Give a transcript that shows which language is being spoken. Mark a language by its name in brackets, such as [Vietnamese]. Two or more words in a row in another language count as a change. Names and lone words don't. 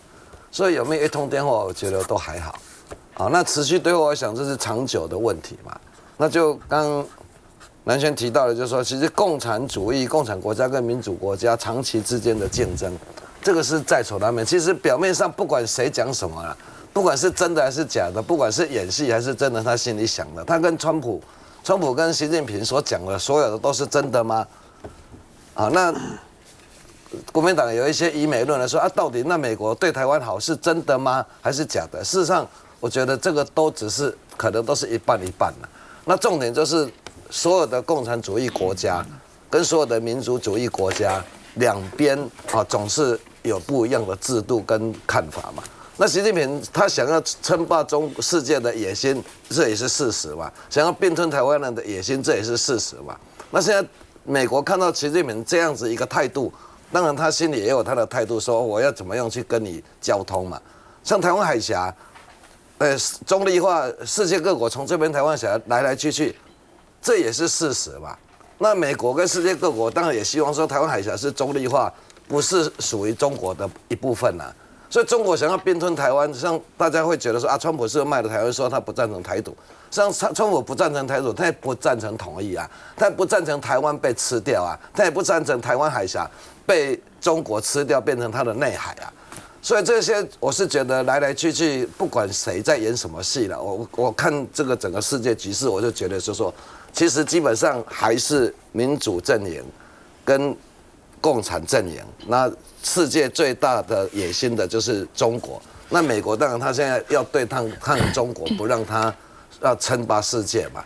[Chinese] 所以有沒有一通電話，我覺得都還好。好，那持續對話，我想這是長久的問題嘛。那就剛南軒提到的，就是說，其實共產主義、共產國家跟民主國家長期之間的競爭，這個是在所難免。其實表面上不管誰講什麼啦。不管是真的還是假的，不管是演戲還是真的，他心裡想的，他跟川普跟習近平所講的所有的都是真的嗎？啊，那國民黨有一些以美論來說啊，到底那美國對台灣好是真的嗎？還是假的？事實上，我覺得這個都只是可能都是一半一半了。那重點就是所有的共產主義國家跟所有的民主主義國家兩邊啊，總是有不一樣的制度跟看法嘛。那習近平他想要稱霸世界的野心，這也是事實嘛；想要併吞台灣人的野心，這也是事實嘛。那現在美國看到習近平這樣子一個態度，當然他心裡也有他的態度，說我要怎麼樣去跟你交通嘛。像台灣海峽，中立化，世界各國從這邊台灣海峽來來去去，這也是事實嘛。那美國跟世界各國當然也希望說台灣海峽是中立化，不是屬於中國的一部分啊。所以中國想要併吞台灣，像大家會覺得說啊，川普是賣了台灣，說他不贊成台獨。像川普不贊成台獨，他也不贊成統一啊，他也不贊成台灣被吃掉啊，他也不贊成台灣海峽被中國吃掉，變成他的內海啊。所以這些我是覺得來來去去，不管誰在演什麼戲了，我看這個整個世界局勢，我就覺得是說，其實基本上還是民主陣營跟共產陣營，那世界最大的野心的就是中國。那美國當然他現在要對抗中國，不讓他要稱霸世界嘛。